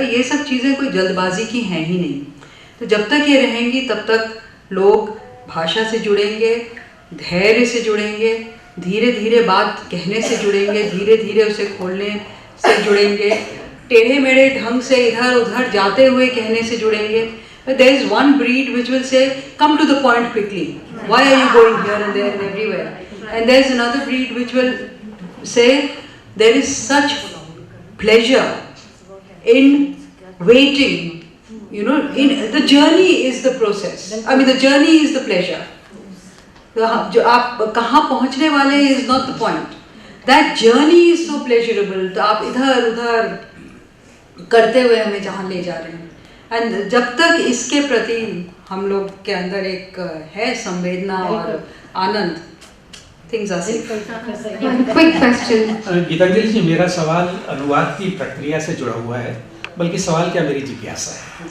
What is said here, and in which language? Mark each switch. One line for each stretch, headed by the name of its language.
Hindi: ये सब चीज़ें कोई जल्दबाजी की हैं ही नहीं। तो जब तक ये रहेंगी तब तक लोग भाषा से जुड़ेंगे, धैर्य से जुड़ेंगे, धीरे धीरे बात कहने से जुड़ेंगे, धीरे धीरे उसे खोलने से जुड़ेंगे, टेढ़े मेढ़े ढंग से इधर उधर जाते हुए कहने से जुड़ेंगे।
English: But there is one breed which will say, come to the point quickly. Why are you going here and there and everywhere? And there is another breed which will say, there is such pleasure in waiting. You know, the journey is the process. I mean, the journey is the pleasure.
Hindi: जो आप कहाँ पहुँचने वाले
English: is not the point. That journey is so pleasurable.
Hindi: तो आप इधर उधर करते हुए हमें जहाँ ले जा रहे हैं। एंड जब तक इसके प्रति हम लोग के अंदर एक है संवेदना और आनंद,
English: Things are safe. Quick question.
Hindi: Geetanjali जी, मेरा सवाल अनुवाद की प्रक्रिया से जुड़ा हुआ है, बल्कि सवाल क्या मेरी जिज्ञासा है